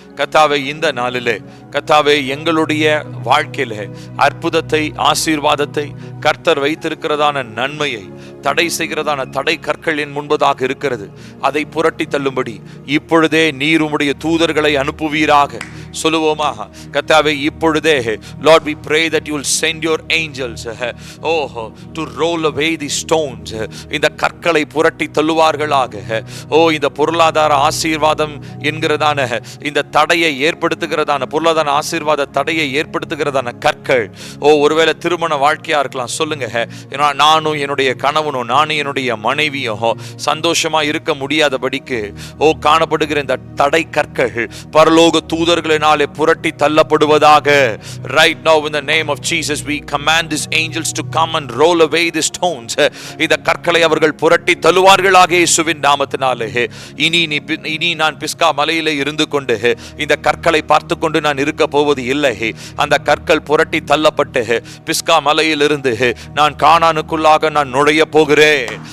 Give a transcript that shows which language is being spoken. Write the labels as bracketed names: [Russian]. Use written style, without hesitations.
[Tamil] கர்த்தாவே, இந்த நாளிலே கர்த்தாவே எங்களுடைய வாழ்க்கையிலே அற்புதத்தை, ஆசீர்வாதத்தை, கர்த்தர் வைத்திருக்கிறதான நன்மையை தடை செய்கிறதான தடை கற்கள் என் முன்பதாக இருக்கிறது, அதை புரட்டி தள்ளும்படி இப்பொழுதே நீர் உம்முடைய தூதர்களை அனுப்புவீராக. சொல்லுவோமாக, கர்த்தாவே, இப்பொழுதே [English] Lord, we pray that you will send your angels to roll away the stones. [Tamil] இந்த கற்களை புரட்டி தள்ளுவார்களாக. இந்த பொருளாதார ஆசீர்வாதம் என்கிறதான இந்த தடையை ஏற்படுத்துகிறதான, பொருளாதார ஆசீர்வாத தடையை ஏற்படுத்துகிறதான கற்கள், ஒருவேளை திருமண வாழ்க்கையா இருக்கலாம். சொல்லுங்க, நானும் என்னுடைய கணவனும், நானும் என்னுடைய மனைவியும் சந்தோஷமா இருக்க முடியாதபடிக்கு காணப்படுகிற இந்த தடை கற்கள் பரலோக தூதர்களினாலே புரட்டி தள்ளப்படுவதாக. [English] Right now in the name of Jesus we command these angels to come and roll away the stones. [Tamil] இந்த கற்களை அவர்கள் புரட்டி தள்ளுவார்களாக இயேசுவின் நாமத்தினாலே. இனி நான் பிஸ்கா மலையிலே இருந்து கொண்டு இந்த கற்களை பார்த்து கொண்டு நான் இருக்க போவது இல்லை. அந்த கற்கள் புரட்டி தள்ளப்பட்டு பிஸ்கா மலையிலிருந்து நான் கானானுக்குள்ளாக நான் நுழைய போகிறேன்.